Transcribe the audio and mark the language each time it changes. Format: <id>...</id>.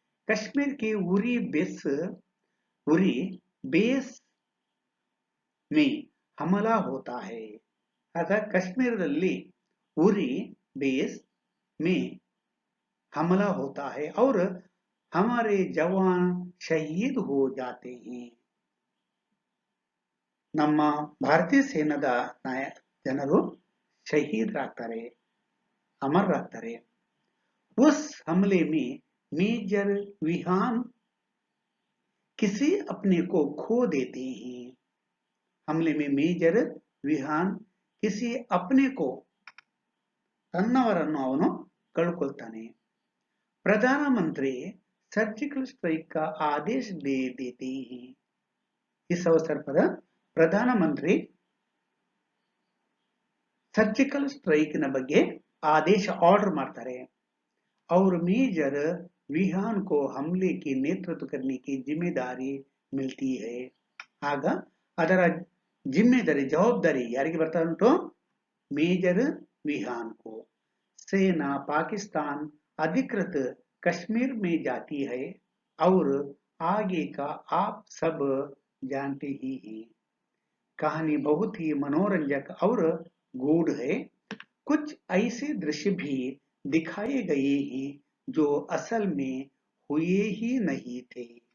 <hi>कश्मीर के उरी बेस में हमला होता है। अर्थात कश्मीरದಲ್ಲಿ उरी बेस में हमला होता है और हमारे जवान शहीद हो जाते हैं।</hi> <kn>ನಮ್ಮ ಭಾರತೀಯ ಸೇನಾದ ಜನರು ಶಹೀದರಾಗ್ತಾರೆ, ಅಮರರಾಗ್ತಾರೆ।</kn> <hi>उस हमले में मेजर विहान किसी अपने को खो देते हैं। हमले में मेजर विहान किसी अपने को</hi> <kn>ತನ್ನವರನ್ನು ಅವನು ಕಳ್ಕೊಳ್ತಾನೆ।</kn> <hi>प्रधानमंत्री सर्जिकल स्ट्राइक का आदेश दे देते हैं। इस अवसर पर प्रधानमंत्री सर्जिकल स्ट्राइक</hi> <kn>ನ ಬಗ್ಗೆ</kn> <hi>आदेश ऑर्डर</hi> <kn>ಮಾಡ್ತಾರೆ।</kn> <hi>और मेजर विहान को हमले की नेतृत्व करने की जिम्मेदारी मिलती है।</hi> <kn>ಆಗ ಅದರ</kn> <hi>जिम्मेदारी जवाबदारी</hi> <kn>ಯಾರಿಗೆ ಬರ್ತಾ ಉಂಟು?</kn> <hi>मेजर विहान को। सेना पाकिस्तान अधिकृत कश्मीर में जाती है। और आगे का आप सब जानते ही हैं। कहानी बहुत ही मनोरंजक और गूढ़ है। कुछ ऐसे दृश्य भी दिखाए गए हैं जो असल में हुए ही नहीं थे।</hi>